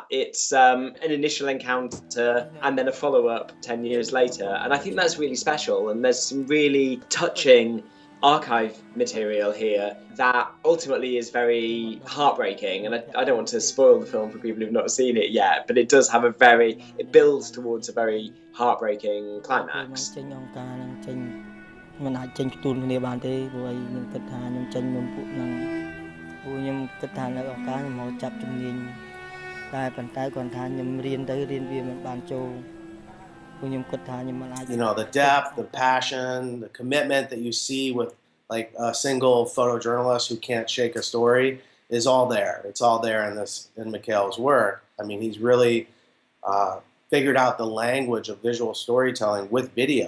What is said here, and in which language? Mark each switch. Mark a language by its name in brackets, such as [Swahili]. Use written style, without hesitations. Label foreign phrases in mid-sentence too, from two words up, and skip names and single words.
[English] It's an initial encounter and then a follow-up 10 years later, and I think that's really special, and there's some really touching archive material here that ultimately is very heartbreaking, and I don't want to spoil the film for people who've not seen it yet, but it does have it builds towards a very heartbreaking climax. [Khmer] មិនអាចចេញផ្ទុនគ្នាបានទេព្រោះអីខ្ញុំគិតថាខ្ញុំចេញមុនពួកហ្នឹងព្រោះខ្ញុំគិតថានៅឱកាសខ្ញុំមកចាប់ជំនាញតែប៉ុន្តែគាត់ថាខ្ញុំរៀនទៅរៀនវាមិនបានចូលព្រោះខ្ញុំគិតថាខ្ញុំមិនអាច [English] The depth, the passion, the commitment that you see with like a single photojournalist who can't shake a story is all there. It's all there in Mikel's work. I mean, he's really figured out the language of visual storytelling with video.